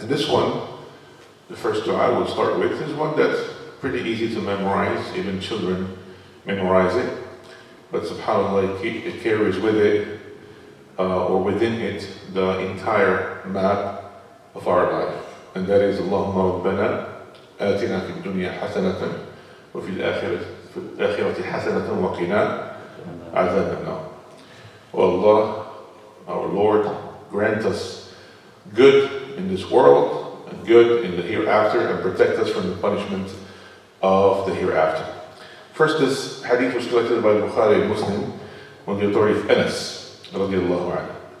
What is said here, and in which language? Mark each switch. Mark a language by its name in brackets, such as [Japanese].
[English] And this one, the first du'a we'll start with, is one that's pretty easy to memorize. Even children memorize it. But subhanAllah, it carries with it, or within it, the entire map of our life. And that is, [Arabic] اللهم ربنا آتنا في الدنيا حسنة وفي الآخرة حسنة وقنا عذاب النار. [English] O Allah, our Lord, grant us good in this world and good in the hereafter, and protect us from the punishment of the hereafter. First, this hadith was collected by Bukhari and Muslim on the authority of Anas radiallahu anhu.